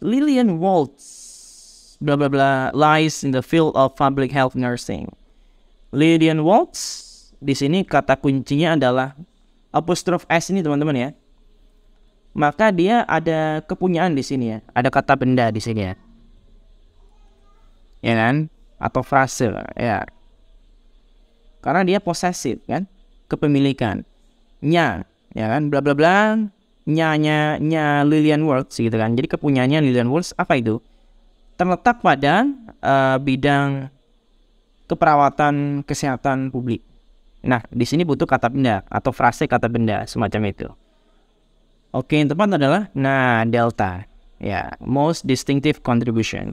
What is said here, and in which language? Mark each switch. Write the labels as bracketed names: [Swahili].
[English] Lillian Waltz bla bla bla lies in the field of public health nursing. [Indonesian] Lillian Waltz di sini kata kuncinya adalah apostrophe S ini teman-teman ya. Maka dia ada kepunyaan di sini ya, ada kata benda di sini ya. Ya kan? Atau frase ya. Karena dia possessive kan, kepemilikan. Nya, ya kan, bla bla bla, nya Lillian Waltz gitu kan. Jadi kepunyaannya Lillian Waltz apa itu? Terletak pada bidang keperawatan kesehatan publik. Nah, di sini butuh kata benda atau frase kata benda semacam itu. Oke, yang tepat adalah delta. [English] Ya, most distinctive contribution.